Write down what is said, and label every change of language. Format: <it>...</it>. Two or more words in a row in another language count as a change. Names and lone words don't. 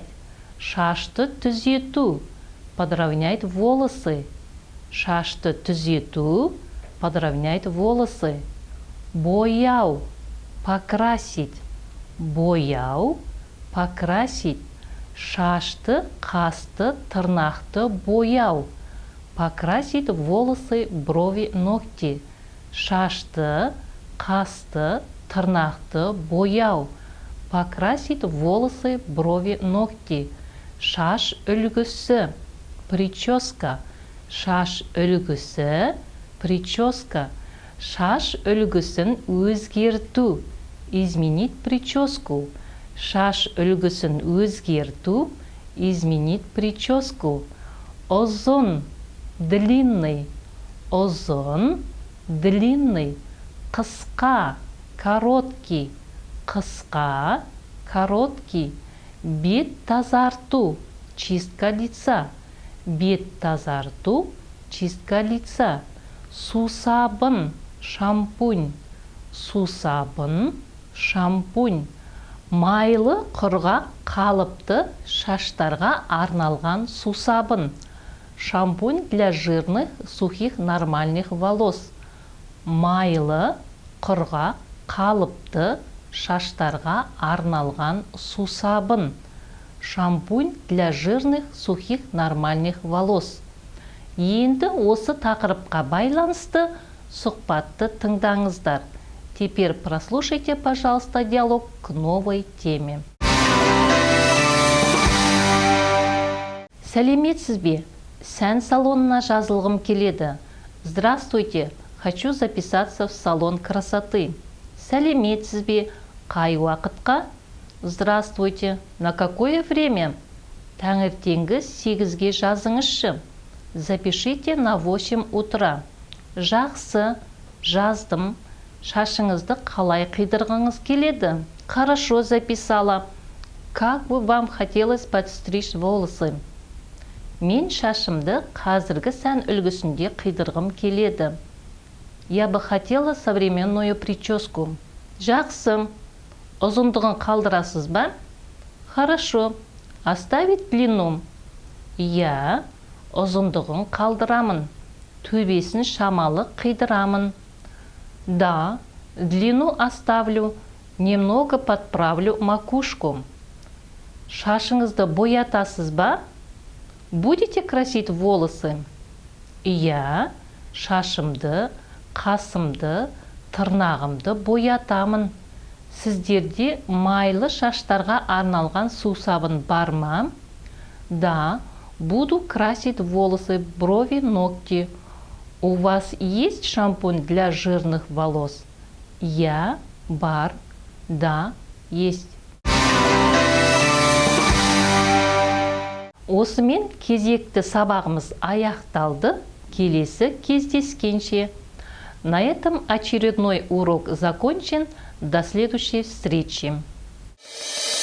<kk>Шашты түзету,</kk> <ru>подровнять волосы.</ru> <kk>Шашты түзету,</kk> <ru>подровнять волосы.</ru> <kk>Бояу, покрасить. Бояу, покрасить. Шашты, қасты, тырнақты бояу.</kk> <ru>Покрасить волосы, брови, ногти.</ru> <kk>Шашты, қасты, тырнақты бояу.</kk> <ru>Покрасить волосы, брови, ногти.</ru> <kk>Шаш үлгісі, прическа. Шаш үлгісі, прическа. Шаш үлгісін өзгерту.</kk> <ru>Изменить прическу.</ru> <kk>Шаш үлгісін өзгерту.</kk> <ru>Изменить прическу. Озон, длинный. Озон, длинный.</ru> <kk>Қысқа, короткий. Қысқа, короткий. Бет тазарту,</kk> <ru>чистка лица.</ru> <kk>Бет тазарту,</kk> <ru>чистка лица.</ru> <kk>Сусабын, шампунь. Сусабын, шампунь. Майлы, құрғақ, қалыпты шаштарға арналған сусабын.</kk> <ru>Шампунь для жирных, сухих, нормальных волос.</ru> <kk>Майлы, құрғақ, қалыпты шаштарға арналған сусабын.</kk> <ru>Шампунь для жирных, сухих, нормальных волос.</ru> <kk>Енді осы тақырыпқа байланысты сұхбатты тыңдаңыздар.</kk> <ru>Теперь прослушайте, пожалуйста, диалог к новой теме.</ru> <kk>Сәлеметсіз бе? Сән салонына жазылғым келеді.</kk> <ru>Здравствуйте, хочу записаться в салон красоты.</ru> <kk>Сәлеметсіз бе? Қай уақытқа?</kk> <ru>Здравствуйте. На какое время?</ru> <kk>Таңертеңгі 8-ге жазыңызшы.</kk> <ru>Запишите на 8 утра.</ru> <kk>Жақсы, жаздым. Шашыңызды қалай қидырғыңыз келеді?</kk> <ru>Хорошо записала. Как бы вам хотелось подстричь волосы?</ru> <kk>Мен шашымды қазіргі сән үлгісінде қидырғым келеді.</kk> <ru>Я бы хотела современную прическу.</ru> <kk>Жақсы. Ұзындығын қалдырасыз ба?</kk> <ru>Хорошо. Оставить длину.</ru> <kk>Я ұзындығын қалдырамын. Төбесін шамалы қидырамын.</kk> <ru>Да, длину оставлю. Немного подправлю макушку.</ru> <kk>Шашыңызды боятасыз ба?</kk> <ru>Будете красить волосы?</ru> <kk>Я шашымды, қасымды, тырнағымды боятамын. Сіздерде майлы шаштарға арналған сусабын бар ма?</kk> <ru>Да, буду красить волосы, брови, ногти. У вас есть шампунь для жирных волос?</ru> <kk>Я,</kk> <ru>бар, да, есть.</ru> <kk>Осымен кезекті сабағымыз аяқталды. Келесі кездескенше.</kk> <ru>На этом очередной урок закончен. До следующей встречи.</ru>